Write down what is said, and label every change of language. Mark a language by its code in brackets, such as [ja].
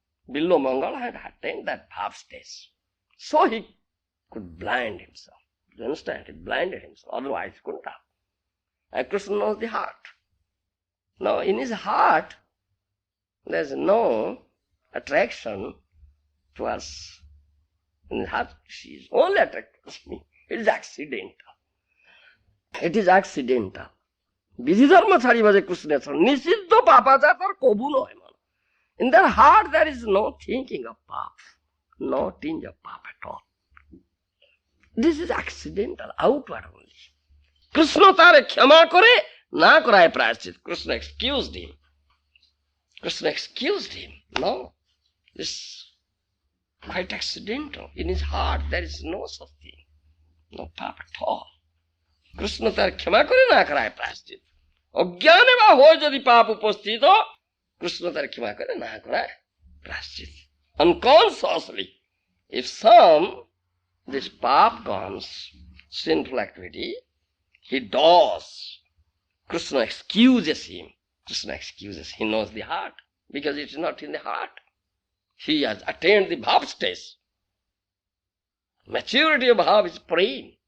[en] Billo Mangal had attained that bhav stage. So he could blind himself. Do you understand? He blinded himself. Otherwise he couldn't have. And Krishna knows the heart. Now in his heart, there is no attraction towards. In his heart, she is only attracted to me. It is accidental. It is accidental. [bn] বিধি ধর্ম ছাড়িবা যে কৃষ্ণের চরণ নিষিদ্ধ পাপাচার তার কবু নয় মন. [en] In their heart there is no thinking of pap, no tinge of pap at all. This is accidental, outward only. [bn] Krishna তারে ক্ষমা করে না করায় প্রায়শ্চিত. [en] Krishna excused him. Krishna excused him. No, this is quite accidental. In his heart there is no such thing, no pap at all. [bn] Krishna তার ক্ষমা করে না করায় প্রায়শ্চিত. অজ্ঞানে বা হয় যদি পাপ উপস্থিত কৃষ্ণ তার ক্ষমা করে না করায় প্রায়শ্চিত. [en] Unconsciously, if this pap comes, sinful activity, he does. Krishna excuses him. Krishna excuses. He knows the heart, because it is not in the heart. He has attained the bhav stage. Maturity of bhav is prem.